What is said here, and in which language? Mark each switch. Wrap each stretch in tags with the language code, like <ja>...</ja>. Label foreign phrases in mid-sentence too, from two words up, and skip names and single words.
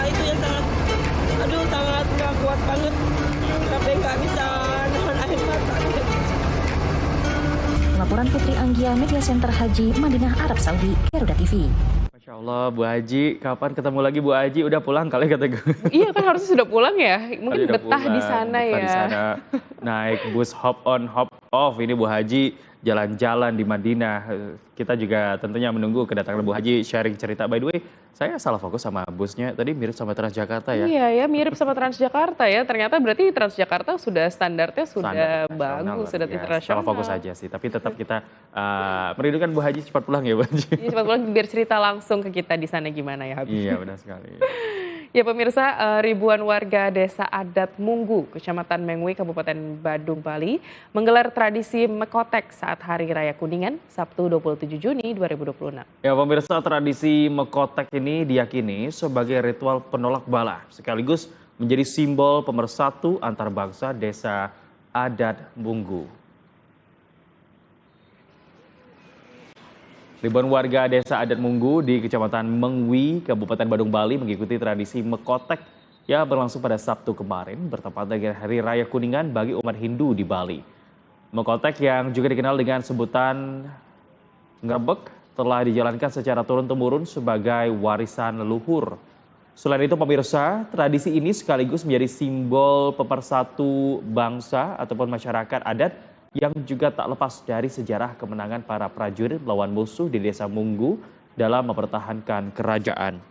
<id>Itu yang sangat kuat banget, sampai nggak bisa nahan air mata. Laporan Putri Anggia, Media Center Haji, Madinah, Arab Saudi, Garuda TV.</id> <ar>ما شاء الله,</ar> <id>Bu Haji, kapan ketemu lagi Bu Haji? Udah pulang kali kata gue. Iya kan harusnya sudah pulang ya, mungkin betah di sana ya. Di sana, naik bus</id> <en>hop on hop off,</en> <id>ini Bu Haji jalan-jalan di Madinah. Kita juga tentunya menunggu kedatangan Bu Haji sharing cerita.</id> <en>By the way,</en> <id>saya salah fokus sama busnya, tadi mirip sama Transjakarta ya? Iya ya, mirip sama Transjakarta ya. Ternyata berarti Transjakarta sudah standarnya sudah bagus, sudah internasional. Salah fokus aja sih, tapi tetap kita merindukan Bu Haji cepat pulang ya Bu Haji. Iya, cepat pulang biar cerita langsung ke kita di sana gimana ya Habib. Iya benar sekali. Ya pemirsa, ribuan warga desa adat Munggu, Kecamatan Mengwi, Kabupaten Badung, Bali, menggelar tradisi Mekotek saat Hari Raya Kuningan, Sabtu 27 Juni 2026. Ya pemirsa, tradisi Mekotek ini diyakini sebagai ritual penolak bala, sekaligus menjadi simbol pemersatu antar bangsa desa adat Munggu. Ribuan warga desa adat Munggu di Kecamatan Mengwi, Kabupaten Badung, Bali mengikuti tradisi Mekotek yang berlangsung pada Sabtu kemarin bertepatan dengan Hari Raya Kuningan bagi umat Hindu di Bali. Mekotek yang juga dikenal dengan sebutan ngerebek telah dijalankan secara turun-temurun sebagai warisan leluhur. Selain itu pemirsa, tradisi ini sekaligus menjadi simbol pemersatu bangsa ataupun masyarakat adat yang juga tak lepas dari sejarah kemenangan para prajurit melawan musuh di desa Munggu dalam mempertahankan kerajaan.</id>